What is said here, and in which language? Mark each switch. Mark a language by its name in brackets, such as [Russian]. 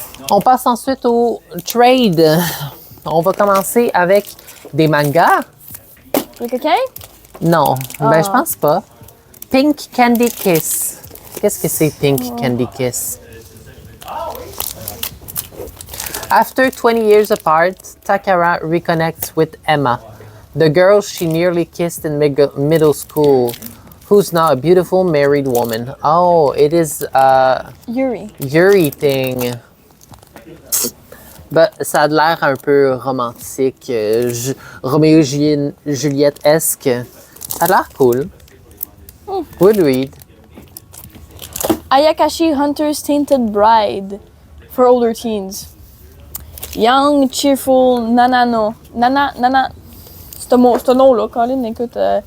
[French] On passe ensuite au trade. On va commencer avec des mangas. Le coquin? Non, ben Ah. je pense pas. Pink Candy Kiss. Qu'est-ce que c'est Pink Candy Kiss? [English] After 20 years apart, Takara reconnects with Emma, the girl she nearly kissed in middle school, who's now a beautiful married woman. Oh, it is a Yuri. Yuri thing. [French] Ben, ça a l'air un peu romantique, Roméo Juliette-esque. Ça a l'air cool. [English] Would read. Ayakashi Hunter's Tainted Bride for older teens. Young, cheerful, Nana. [French] C'est un nom là, Colin, écoute.